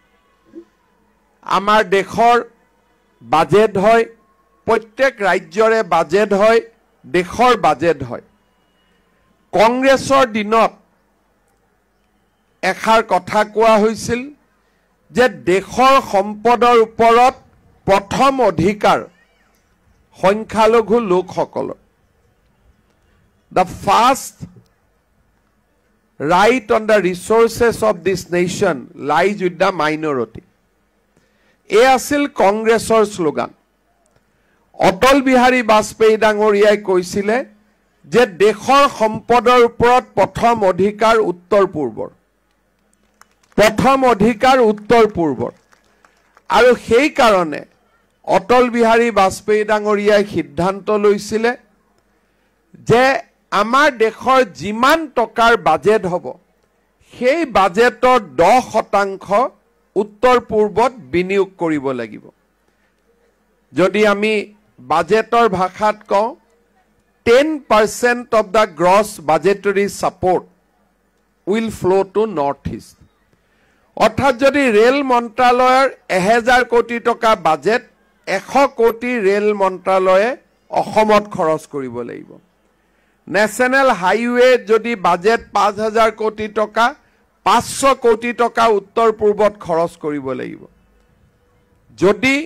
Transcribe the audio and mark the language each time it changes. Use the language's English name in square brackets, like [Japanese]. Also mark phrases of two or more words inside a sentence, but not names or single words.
[Assamese] আমাৰ দেশৰ বাজেট হয়, প্ৰত্যেক ৰাজ্যৰে বাজেট হয়, দেশৰ বাজেট হয়। কংগ্ৰেছৰ দিনত এষাৰ কথা কোৱা হৈছিল যে দেশৰ সম্পদৰ ওপৰত প্ৰথম অধিকাৰ সংখ্যালঘু লোকসকলৰ। [English] The first right on the resources of this nation lies with the minority. [Assamese] এই আছিল কংগ্ৰেছৰ শ্লোগান। অটল বিহাৰী বাজপেয়ী ডাঙৰীয়াই কৈছিলে যে দেশৰ সম্পদৰ ওপৰত প্ৰথম অধিকাৰ উত্তৰ পূৰ্বৰ, প্ৰথম অধিকাৰ উত্তৰ পূৰ্বৰ। আৰু সেই কাৰণে অটল বিহাৰী বাজপেয়ী ডাঙৰীয়াই সিদ্ধান্ত লৈছিলে যে আমাৰ দেশৰ যিমান টকাৰ বাজেট হ'ব, সেই বাজেটৰ 10% উত্তৰ পূৰ্বত বিনিয়োগ কৰিব লাগিব। যদি আমি বাজেটৰ ভাষাত কওঁ, [English] 10% of the gross budgetary support will flow to North East. [Assamese] অৰ্থাৎ যদি ৰেল মন্ত্ৰালয়ৰ 1000 কোটি টকা বাজেট, 100 কোটি ৰেল মন্ত্ৰালয়ে অসমত খৰচ কৰিব লাগিব। [English] National Highway [Assamese] যদি বাজেট 5000 কোটি টকা, 500 কোটি টকা উত্তৰ পূৰ্বত খৰচ কৰিব লাগিব।